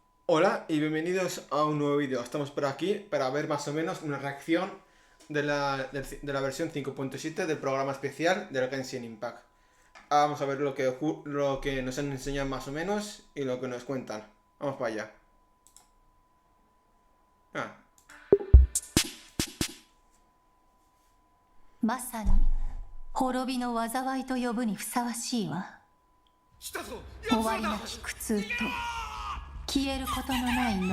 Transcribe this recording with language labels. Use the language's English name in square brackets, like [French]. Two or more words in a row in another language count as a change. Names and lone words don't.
[Spanish] Hola y bienvenidos a un nuevo vídeo. Estamos por aquí para ver más o menos una reacción de la versión 5.7 del programa especial del Genshin Impact. Vamos a ver lo que nos han enseñado más o menos y lo que nos cuentan. Vamos para allá. [Japanese] まさに滅びの災いと呼ぶにふさわしいわ。終わりなき苦痛と消えることのない呪い。